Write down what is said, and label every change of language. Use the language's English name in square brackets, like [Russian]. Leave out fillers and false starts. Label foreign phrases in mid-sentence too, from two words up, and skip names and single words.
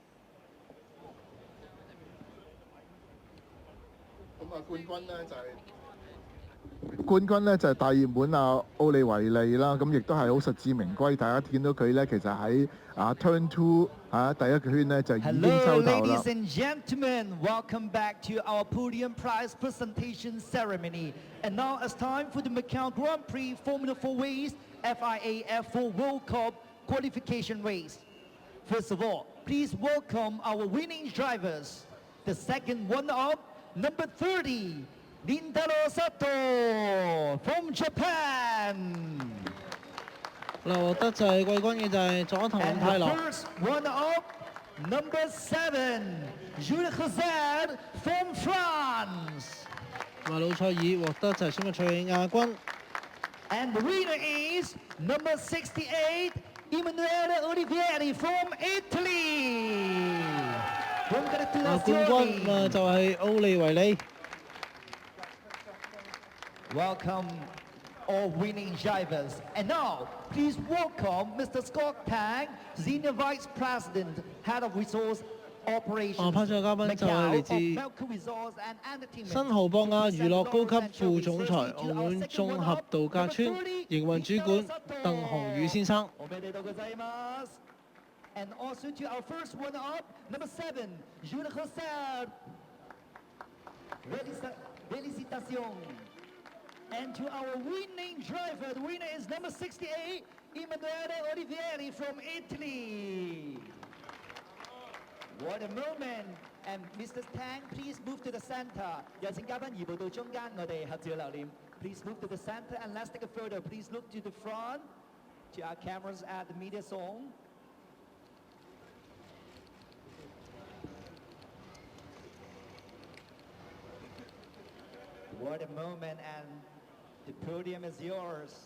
[Cantonese] 咁啊，冠軍呢就係大熱門啊奧利維利啦，咁亦都係好實至名歸。大家見到佢呢，其實喺Turn 2第一個圈呢就已經抽 [English] Hello, [Cantonese] 頭啦。 [English] ladies and gentlemen, welcome back to our podium prize presentation ceremony. And now it's time for the Macau Grand Prix Formula 4 race, FIA F4 World Cup qualification race. First of all, please welcome our winning drivers. The second one-up, number 30, Rintaro Sato from Japan. [Cantonese] 嗱，獲得就係季軍嘅就係佐藤 [English] And [Cantonese] 泰 [English] the [Cantonese] 郎。 [English] first one-up, number 7, Jules José from France. [Cantonese] 咁啊，魯塞爾獲得就係選拔賽嘅亞軍。 [English] And the winner is number 68, Emanuele Olivieri from Italy. [Cantonese] 冠軍就係奧利維利。 [English] Welcome all winning drivers. And now, please welcome Mr. Scott Tang, Senior Vice President, Head of Resource Operations, [Cantonese] 頒獎嘅嘉賓就係嚟自 [English] Melco Resource and Entertainment. [Cantonese] 新濠博亞娛樂高級副總裁、澳門綜合度假村營運主管鄧鴻宇先生。 [English] And also to our first one-up, number 7, Jules José. [French] Félicitations. [English] And to our winning driver, the winner is number 68, Emanuele Olivieri from Italy. What a moment! And Mr. Tang, please move to the center. [Cantonese] 有請嘉賓移步到中間，我哋合照留念。 [English] Please move to the center and let's take a photo. Please look to the front, to our cameras at the media zone. What a moment, and the podium is yours.